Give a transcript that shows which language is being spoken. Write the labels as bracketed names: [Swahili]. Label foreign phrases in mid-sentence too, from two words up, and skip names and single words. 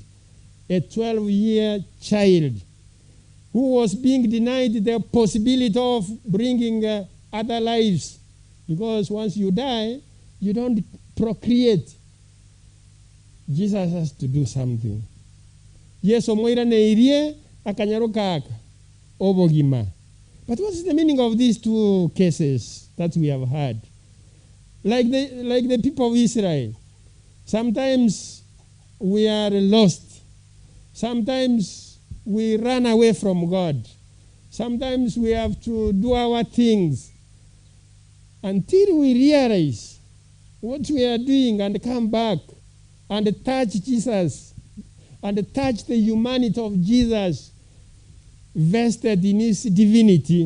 [English] A 12-year child who was being denied the possibility of bringing other lives. Because once you die, you don't procreate. Jesus has to do something. Yes, [Gusii] omoira neirie akanyaro kaka obogima. [English] But what is the meaning of these two cases that we have had? Like the people of Israel, sometimes we are lost. Sometimes we run away from God. Sometimes we have to do our things until we realize what we are doing and come back and touch Jesus and touch the humanity of Jesus vested in his divinity.